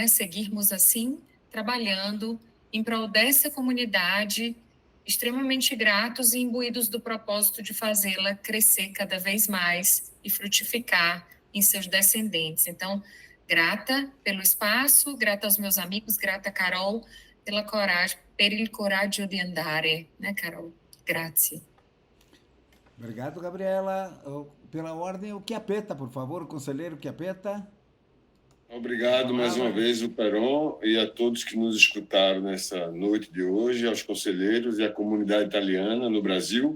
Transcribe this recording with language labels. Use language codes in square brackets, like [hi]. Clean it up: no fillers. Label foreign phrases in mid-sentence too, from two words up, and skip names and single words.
[pt] Seguirmos assim, trabalhando em prol dessa comunidade, extremamente gratos e imbuídos do propósito de fazê-la crescer cada vez mais e frutificar em seus descendentes. Então, grata pelo espaço, grata aos meus amigos, grata a Carol pela coragem, [it] per il coraggio di andare, né, Carol? Grazie. [pt] Obrigado, Gabriela. Pela ordem, o Chiappetta, por favor, o conselheiro Chiappetta. Obrigado mais uma vez, o Peron, e a todos que nos escutaram nessa noite de hoje, aos conselheiros e à comunidade italiana no Brasil.